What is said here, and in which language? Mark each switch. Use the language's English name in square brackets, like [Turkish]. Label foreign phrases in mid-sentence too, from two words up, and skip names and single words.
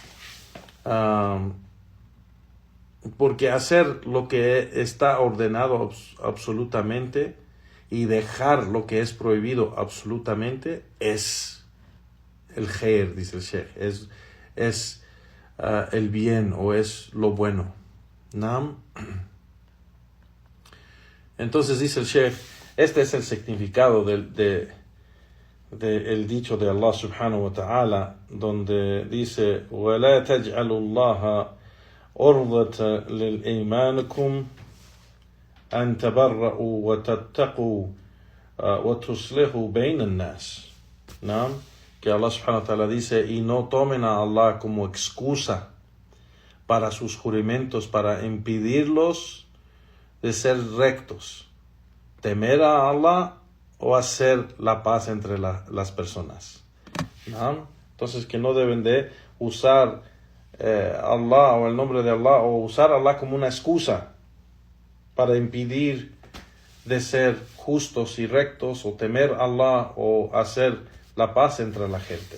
[Spanish] Porque hacer lo que está ordenado absolutamente y dejar lo que es prohibido absolutamente es el khair, dice el Sheikh, es el bien, o es lo bueno, ¿no? Entonces dice el Sheikh, este es el significado del dicho de Allah [Arabic] سبحانه وتعالى, [Spanish] donde dice: [Arabic] وَلَا تَجْعَلُوا اللَّهَ عُرْضَةً لِأَيْمَانِكُمْ أَن تَبَرَّؤُوا وَتَتَّقُوا وَتُصْلِحُوا بَيْنَ النَّاسِ. [Spanish] ¿No? Que Allah [Arabic] سبحانه وتعالى [Spanish] dice: y no tomen a Allah como excusa para sus juramentos, para impedirlos de ser rectos, temer a Allah o hacer la paz entre las personas, ¿no? Entonces, que no deben de usar Allah o el nombre de Allah, o usar Allah como una excusa para impedir de ser justos y rectos, o temer a Allah, o hacer la paz entre la gente.